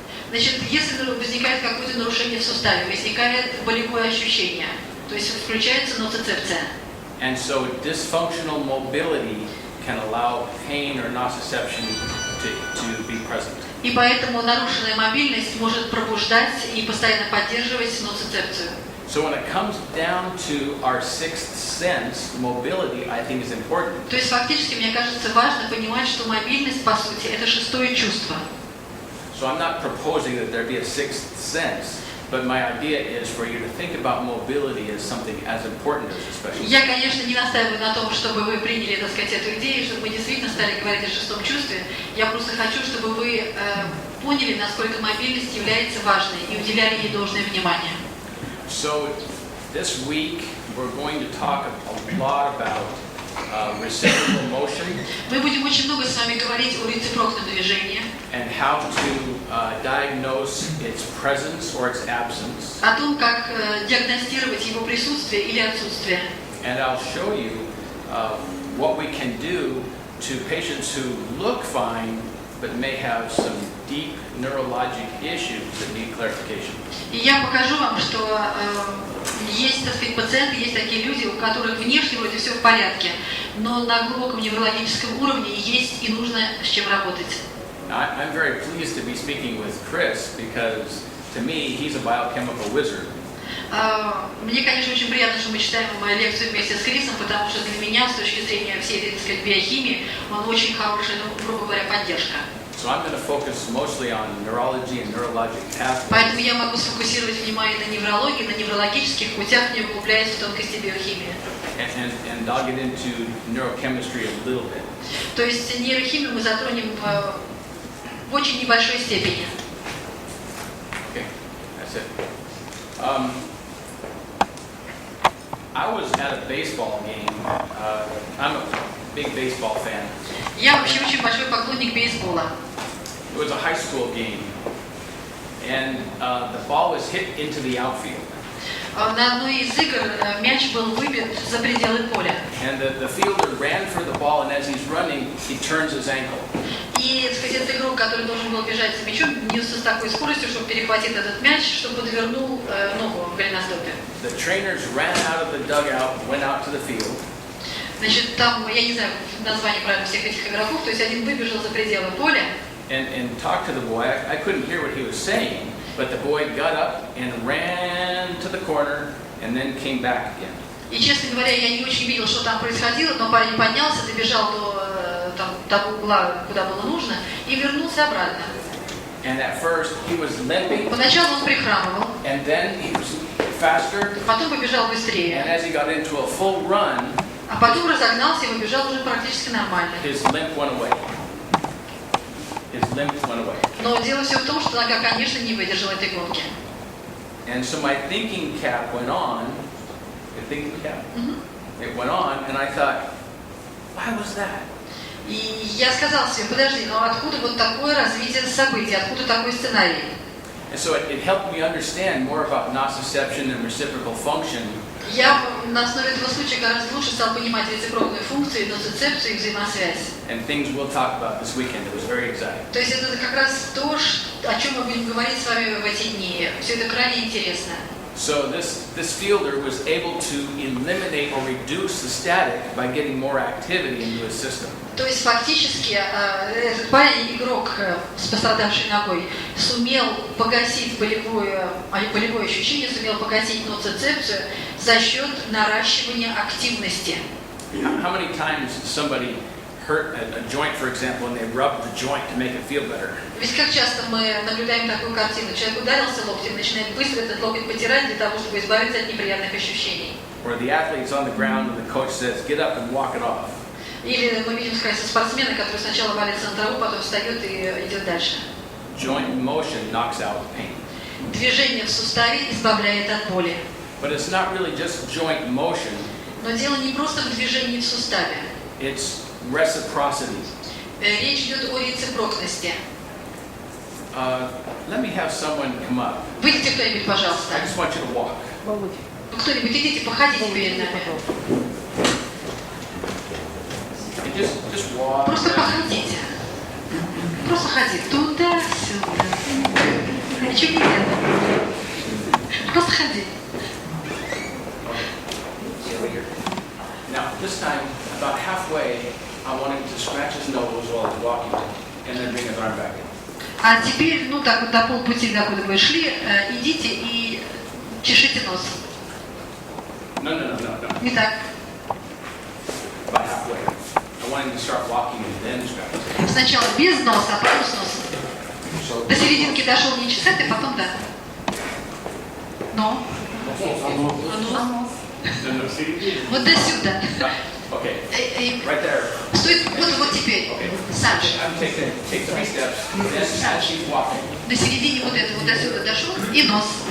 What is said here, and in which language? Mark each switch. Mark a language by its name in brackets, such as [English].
[Russian] Значит, если возникает какое-то нарушение в суставе, возникает болевое ощущение, то есть включается ноцицепция. [English] And so dysfunctional mobility can allow pain or nociception to be present. [Russian] И поэтому нарушенная мобильность может пробуждать и постоянно поддерживать ноцицепцию. [English] So when it comes down to our sixth sense, mobility, I think, is important. [Russian] То есть фактически, мне кажется, важно понимать, что мобильность, по сути, это шестое чувство. [English] So I'm not proposing that there be a sixth sense, but my idea is for you to think about mobility as something as important as a special sense. [Russian] Я, конечно, не настаиваю на том, чтобы вы приняли, так сказать, эту идею, чтобы мы действительно стали говорить о шестом чувстве. Я просто хочу, чтобы вы поняли, насколько мобильность является важной и уделяли ей должное внимание. [English] So this week we're going to talk a lot about reciprocal motion [Russian] Мы будем очень много с вами говорить о рецепрокном движении, [English] and how to diagnose its presence or its absence. [Russian] о том, как диагностировать его присутствие или отсутствие. [English] And I'll show you what we can do to patients who look fine but may have some deep neurologic issues that need clarification. [Russian] И я покажу вам, что есть, так сказать, пациенты, есть такие люди, у которых внешне вроде все в порядке, но на глубоком неврологическом уровне есть и нужно с чем работать. [English] I'm very pleased to be speaking with Chris because to me he's a biochemical wizard. [Russian] Мне, конечно, очень приятно, что мы читаем мою лекцию вместе с Крисом, потому что для меня, с точки зрения всей этой, так сказать, биохимии, он очень хорошая, ну, грубо говоря, поддержка. [English] So I'm going to focus mostly on neurology and neurologic pathways. [Russian] Поэтому я могу сфокусировать внимание на неврологии, на неврологических путях, не углубляясь в тонкости биохимии. [English] And I'll get into neurochemistry a little bit. [Russian] То есть нейрохимию мы затронем в очень небольшой степени. [English] Okay, that's it. I was at a baseball game. I'm a big baseball fan. [Russian] Я вообще очень большой поклонник бейсбола. [English] It was a high school game, and the ball was hit into the outfield. [Russian] На одной из игр мяч был выбит за пределы поля. [English] And the fielder ran for the ball, and as he's running, he turns his ankle. [Russian] И, так сказать, этот игрок, который должен был бежать за мячом, несся с такой скоростью, чтобы перехватить этот мяч, чтобы подвернул ногу в голеностопе. [English] The trainers ran out of the dugout, went out to the field. [Russian] Значит, там, я не знаю название правильно всех этих игроков, то есть один выбежал за пределы поля. [English] And talked to the boy. I couldn't hear what he was saying, but the boy got up and ran to the corner and then came back again. [Russian] И, честно говоря, я не очень видел, что там происходило, но парень поднялся, добежал до того угла, куда было нужно, и вернулся обратно. [English] And at first he was limping, [Russian] Поначалу он прихрамывал, [English] and then he was faster. [Russian] потом побежал [English] And [Russian] быстрее, [English] as he got into a full run, [Russian] а потом разогнался и побежал уже практически нормально. [English] his limp went away. His limp went away. [Russian] Но дело все в том, что нога, конечно, не выдержала этой гонки. [English] And so my thinking cap went on. The thinking cap? Мгм. It went on, and I thought, why was that? [Russian] И я сказала себе, подожди, ну откуда вот такое развитие событий, откуда такой сценарий? [English] And so it helped me understand more about nociception and reciprocal function. [Russian] Я на основе этого случая гораздо лучше стал понимать рецепрокную функцию, ноцицепцию и взаимосвязь. [English] And things we'll talk about this weekend. It was very exciting. [Russian] То есть это как раз то, о чем мы будем говорить с вами в эти дни. Все это крайне интересно. [English] So this fielder was able to eliminate or reduce the static by getting more activity into his system. [Russian] То есть фактически этот парень, игрок с пострадавшей ногой, сумел погасить болевое ощущение, сумел погасить ноцицепцию за счет наращивания активности. [English] How many times somebody hurt a joint, for example, and they rub the joint to make it feel better? [Russian] Ведь как часто мы наблюдаем такую картину. Человек ударился локтем, начинает быстро этот локоть потирать для того, чтобы избавиться от неприятных ощущений. [English] Or the athlete's on the ground and the coach says, get up and walk it off. [Russian] Или мы видим, скажем, спортсмена, который сначала валится на траву, потом встает и идет дальше. [English] Joint motion knocks out pain. [Russian] Движение в суставе избавляет от боли. [English] But it's not really just joint motion, [Russian] Но дело не просто в движении в суставе. [English] it's reciprocity. [Russian] Речь идет о рецепрокности. [English] Let me have someone come up. [Russian] Выйдите кто-нибудь, пожалуйста. [English] I just want you to walk. [Russian] Ну, кто-нибудь, идите, походите перед нами. [English] And just walk. [Russian] Просто походите. Просто ходи туда-сюда. Ничего не делай. Просто ходи. [English] Now, this time, about halfway, I want him to scratch his nose while he's walking, and then bring his arm back in. [Russian] А теперь, ну так вот до полпути, докуда вы шли, идите и чешите нос. [English] No. [Russian] Не так. [English] About halfway. I want him to start walking and then scratch his nose. [Russian] Сначала без носа, а потом с носом. До серединки дошел не чесать, а потом да. Но. [English] No. [Russian] Вот до сюда. [English] Okay, right there. [Russian] Стой, вот теперь. [English] Okay. [Russian] Саш. [English] I'm take 3 steps, then as she's walking. [Russian] До середины вот этого, вот до сюда дошел, и нос.